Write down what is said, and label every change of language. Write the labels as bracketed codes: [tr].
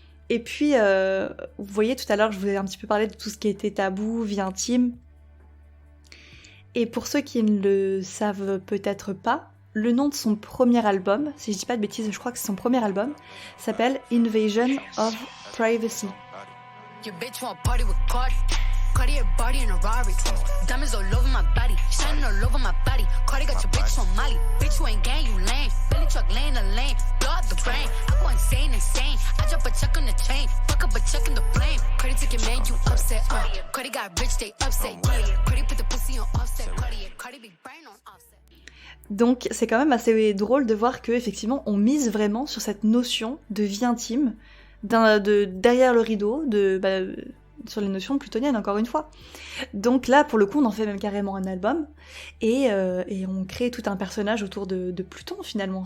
[fr] Et puis, vous voyez, tout à l'heure, je vous ai un petit peu parlé de tout ce qui était tabou, vie intime. Et pour ceux qui ne le savent peut-être pas, le nom de son premier album, si je dis pas de bêtises, je crois que c'est son premier album, s'appelle Invasion of Privacy. [en] Your bitch want party with Cardi. Cartier body in a Rari. Diamonds all over my body, shining all over my body. Cardi got your bitch on Molly. Bitch, you ain't gang, you lame. Billy truck laying the lane, blow out the brain. I go insane. I drop a check on the chain, fuck up a check in the flame. Cardi took your man, you upset. Cardi got rich, they upset. Cardi put the pussy on offset. Cardi big brain on offset. [fr] Donc c'est quand même assez drôle de voir que effectivement on mise vraiment sur cette notion de vie intime, derrière le rideau, sur les notions plutoniennes, encore une fois. Donc là, pour le coup, on en fait même carrément un album, et on crée tout un personnage autour de Pluton, finalement.